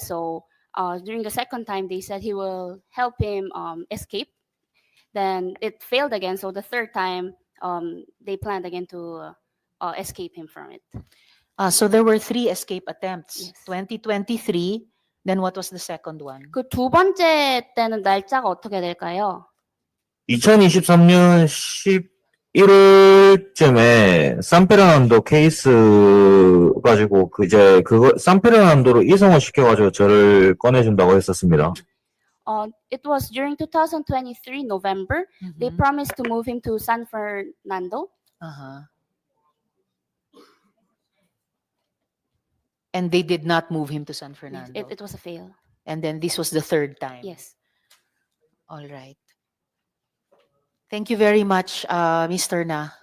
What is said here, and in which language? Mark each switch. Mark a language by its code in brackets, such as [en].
[en] So during the second time, they said he will help him escape. Then it failed again. So the third time, they planned again to escape him from it. So there were 3 escape attempts. Yes. 2023, then what was the second one? [ko] 그 두 번째 때는 날짜가 어떻게 될까요? 2023년 11월쯤에 산페르난도 케이스 가지고 이제 그거 산페르난도로 이송을 시켜가지고 저를 꺼내준다고 했었습니다. [en] It was during 2023 November. They Mhm. promised to move him to San Fernando. Uh-huh. And they did not move him to San Yes, Fernando. it was a fail. And then this was the third time. Yes. All right. Thank you very much, Mr. Na.